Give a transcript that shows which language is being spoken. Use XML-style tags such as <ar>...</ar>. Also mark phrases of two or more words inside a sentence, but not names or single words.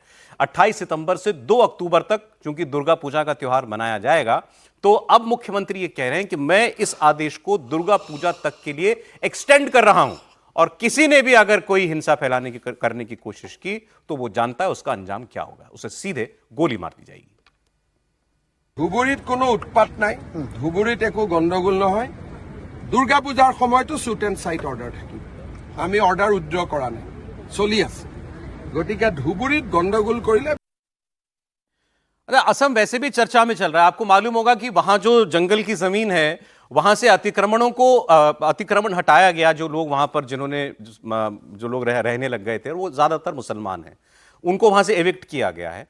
<hi>28 सितंबर से 2 अक्टूबर तक चूंकि दुर्गा पूजा का त्योहार मनाया जाएगा, तो अब मुख्यमंत्री ये कह रहे हैं कि मैं इस आदेश को दुर्गा पूजा तक के लिए एक्सटेंड कर रहा हूं और किसी ने भी अगर कोई हिंसा फैलाने की करने की कोशिश की तो वो जानता है उसका अंजाम क्या होगा, उसे सीधे गोली मार दी जाएगी।</hi> <as>ধুবুৰীত কোনো উৎপাত নাই, ধুবুৰীত একো গণ্ডগোল নহয়। দুৰ্গা পূজাৰ সময়তো</as> <en>shoot and sight order</en> <as>থাকিব। আমি</as> <en>order withdraw</en> <as>কৰা নাই, চলি আছে। গতিকে ধুবুৰীত গণ্ডগোল কৰিলে</as> <hi>अरे असम वैसे भी चर्चा में चल रहा है। आपको मालूम होगा कि वहां जो जंगल की जमीन है वहां से अतिक्रमण हटाया गया। जो लोग वहां पर जो लोग रहने लग गए थे वो ज्यादातर मुसलमान हैं, उनको वहां से एविक्ट किया गया है।</hi>